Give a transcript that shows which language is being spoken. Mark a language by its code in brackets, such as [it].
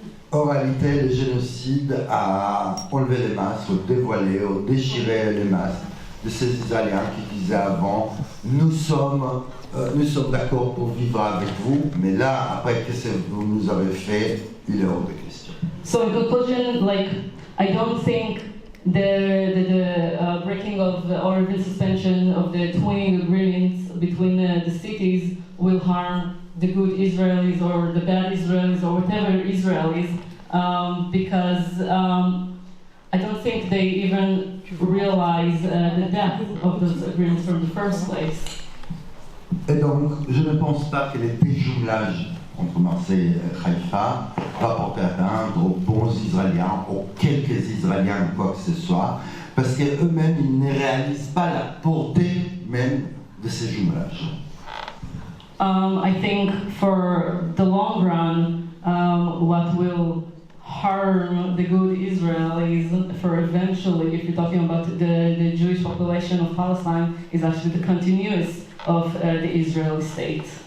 [fr] En réalité, le génocide a enlevé les masques, dévoilé, déchiré les masques de ces Israéliens qui disaient avant nous sommes d'accord pour vivre avec vous, mais là, après que vous nous avez fait, il est hors de question. [en] So in conclusion, like, I don't think the breaking of or the suspension of the twinning agreements between the cities will harm the good Israelis or the bad Israelis or whatever Israelis, because I don't think they even realize the depth of those agreements from the first place. [fr] Et donc, je ne pense pas que les déjumelages entre Marseille et Haïfa va porter atteinte aux bons Israéliens, aux quelques Israéliens ou quoi que ce soit, parce qu'eux-mêmes, ils ne réalisent pas la portée même de ces jumelages. [en] I think for the long run, what will harm the good Israelis for eventually, if you're talking about the Jewish population of Palestine, is actually the continuance of the Israeli state.